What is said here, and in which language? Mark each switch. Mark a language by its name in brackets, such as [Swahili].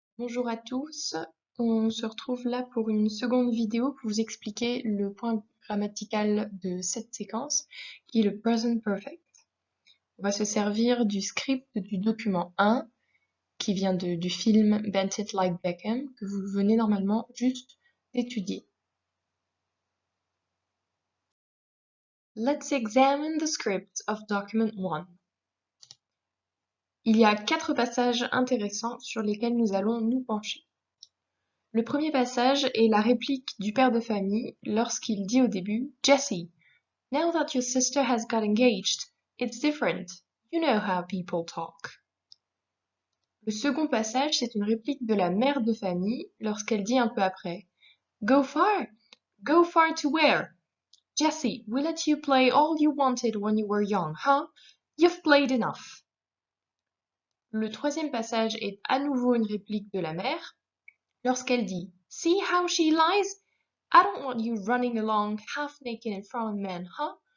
[French] Bonjour à tous, on se retrouve là pour une seconde vidéo pour vous expliquer le point grammatical de cette séquence qui est le present perfect. On va se servir du script du document 1 qui vient du film Bent It Like Beckham que vous venez normalement juste d'étudier. [English] Let's examine the script of document 1. [French] Il y a 4 passages intéressants sur lesquels nous allons nous pencher. Le premier passage est la réplique du père de famille lorsqu'il dit au début « [English] Jessie, now that your sister has got engaged, it's different. You know how people talk. [French] » Le second passage, c'est une réplique de la mère de famille lorsqu'elle dit un peu après « [English] Go far? Go far to where? Jessie, we let you play all you wanted when you were young, huh? You've played enough. [French] » Le troisième passage est à nouveau une réplique de la mère lorsqu'elle dit « [English] See how she lies? I don't want you running along half naked in front of men, huh?